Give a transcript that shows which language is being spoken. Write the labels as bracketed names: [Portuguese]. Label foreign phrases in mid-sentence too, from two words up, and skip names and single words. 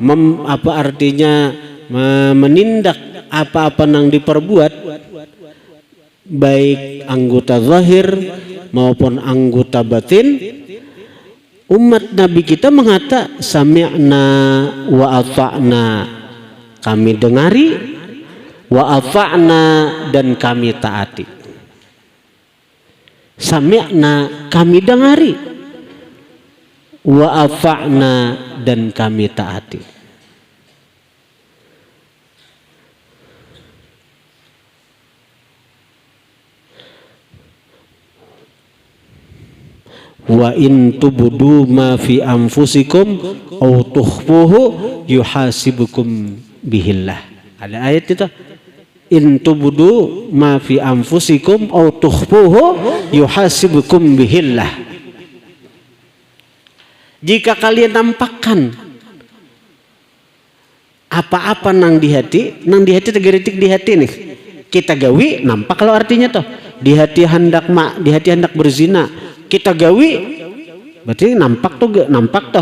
[Indonesian] menindak apa-apa yang diperbuat, baik anggota zahir maupun anggota batin, umat Nabi kita mengata [Arabic] سمعنا وأطعنا, [Indonesian] kami dengari, [Arabic] وأطعنا, [Indonesian] dan kami taati. Sami'na, kami dengari, [Arabic] وأطعنا, [Indonesian] dan kami taati. [Arabic] وإن تبدوا ما في أنفسكم أو تخفوه يحاسبكم به الله. [Indonesian] Ada ayat itu, [Arabic] إن تبدوا ما في أنفسكم أو تخفوه يحاسبكم به الله. [Banjar] Jika kalian nampakkan apa-apa nang di hati tegeritik di hati nih, kita gawi nampak kalau artinya toh di hati hendak berzina, kita gawi berarti nampak toh.